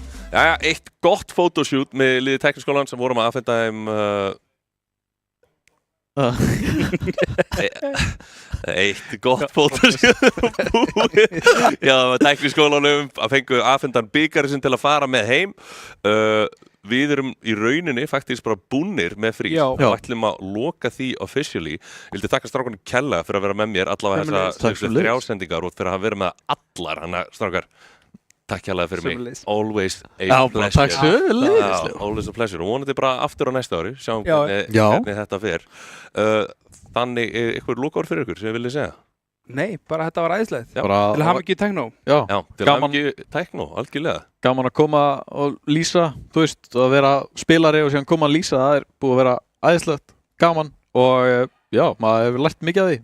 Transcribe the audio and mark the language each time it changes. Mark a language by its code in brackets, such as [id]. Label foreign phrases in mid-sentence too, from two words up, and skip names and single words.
[is] Jæja, eitt gott photoshoot með liði Tækniskólan sem vorum að afhenda þeim eitt gott photoshoot já, Tækniskólanum að fengu afhendan bikari sem til að fara með heim við erum í rauninni faktisk bara búnir með frís og ætlum að loka því officially. Ég vildi þakka strákunum kærlega fyrir að vera með mér allavega þessar 3 sendingar og fyrir að vera með allar hana strákar. Takk kærlega fyrir mig. [en] Always a pleasure. [is] Takk sömuleiðis. [en] Always a pleasure. [is] Og vonandi bara aftur á næsta ári. Sjáum hvernig þetta fer. Þannig, eitthvað lokaorð fyrir ykkur sem ég vilja segja? Nei, bara þetta var æðislegt. Til að hafa ekki Tekno. Já, til að hafa ekki Tekno, algjörlega. Gaman að koma og lýsa, þú veist, og að vera spilari og síðan koma að lýsa, það búið að vera æðislegt, gaman og já, maður hefur lært mikið af því.